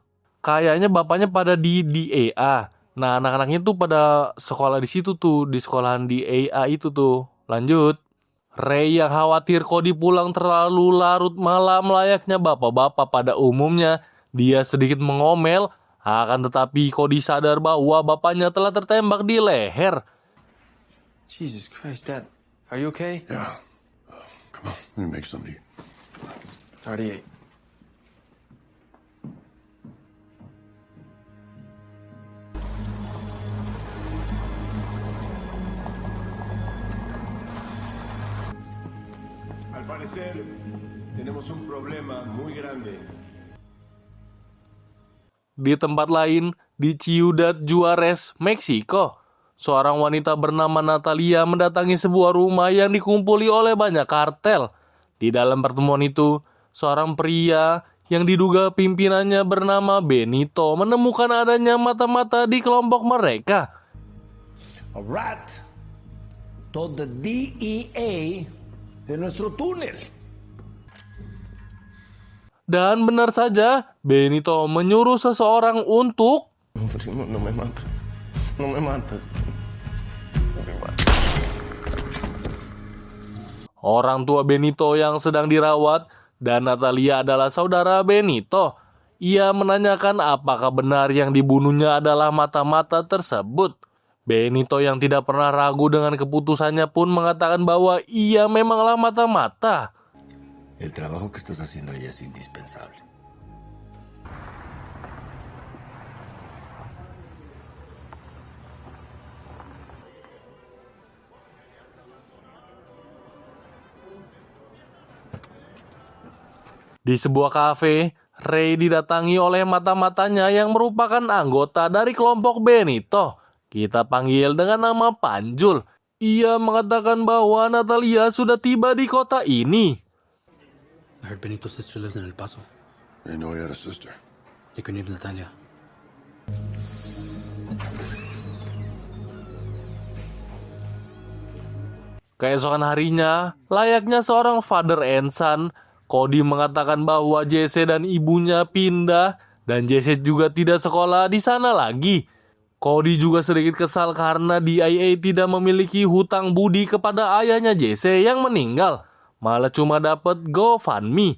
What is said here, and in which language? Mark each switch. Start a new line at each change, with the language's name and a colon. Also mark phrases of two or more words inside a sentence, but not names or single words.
Indonesian: Kayaknya bapaknya pada di DEA. Nah, anak-anaknya tuh pada sekolah di situ tuh, di sekolahan DEA itu tuh. Lanjut. Ray yang khawatir Cody pulang terlalu larut malam layaknya bapak-bapak pada umumnya. Dia sedikit mengomel, akan tetapi Cody sadar bahwa bapaknya telah tertembak di leher.
English: Jesus Christ, Dad. Are you okay? Yeah. Come on, let me make something to eat. Already ate.
Spanish: Al parecer, tenemos un problema muy grande.
Indonesian: Di tempat lain, di Ciudad Juarez, Meksiko, seorang wanita bernama Natalia mendatangi sebuah rumah yang dikumpuli oleh banyak kartel. Di dalam pertemuan itu, seorang pria yang diduga pimpinannya bernama Benito menemukan adanya mata-mata di kelompok mereka.
English: A rat told the DEA
Spanish: de nuestro túnel.
Indonesian: Dan benar saja, Benito menyuruh seseorang untuk
Spanish: No me matas. No me matas.
Indonesian: orang tua Benito yang sedang dirawat, dan Natalia adalah saudara Benito. Ia menanyakan apakah benar yang dibunuhnya adalah mata-mata tersebut. Benito yang tidak pernah ragu dengan keputusannya pun mengatakan bahwa ia memanglah mata-mata.
Spanish: El trabajo que estás haciendo allá es indispensable.
Indonesian: Di sebuah kafe, Ray didatangi oleh mata-matanya yang merupakan anggota dari kelompok Benito. Kita panggil dengan nama Panjul. Ia mengatakan bahwa Natalia sudah tiba di kota ini.
English: I heard Benito's sister lives in El Paso. I know he had a sister. I think her name's Natalia.
Indonesian: Keesokan harinya, layaknya seorang
English: father and son,
Indonesian: Cody mengatakan bahwa Jesse dan ibunya pindah dan Jesse juga tidak sekolah di sana lagi. Cody juga sedikit kesal karena DIA tidak memiliki hutang budi kepada ayahnya Jesse yang meninggal, malah cuma dapat GoFundMe.